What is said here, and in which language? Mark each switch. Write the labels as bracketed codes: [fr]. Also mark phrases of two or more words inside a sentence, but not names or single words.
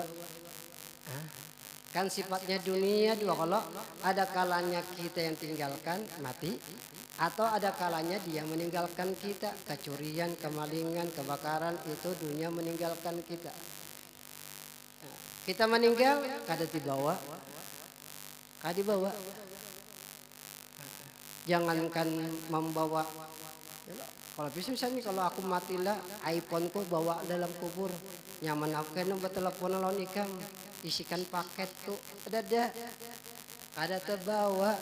[id] Kan sifatnya dunia dua, kalau ada kalanya kita yang tinggalkan mati, atau ada kalanya dia meninggalkan kita. Kecurian, kemalingan, kebakaran itu dunia meninggalkan kita. [bjn] Kita meninggal kada dibawa, kada dibawa. Jangankan membawa, kalau misalnya kalau aku matilah iPhone ku bawa dalam kubur, nyaman aku kan bertelepon lawan ikam. Isikan paket tuh ada terbawa.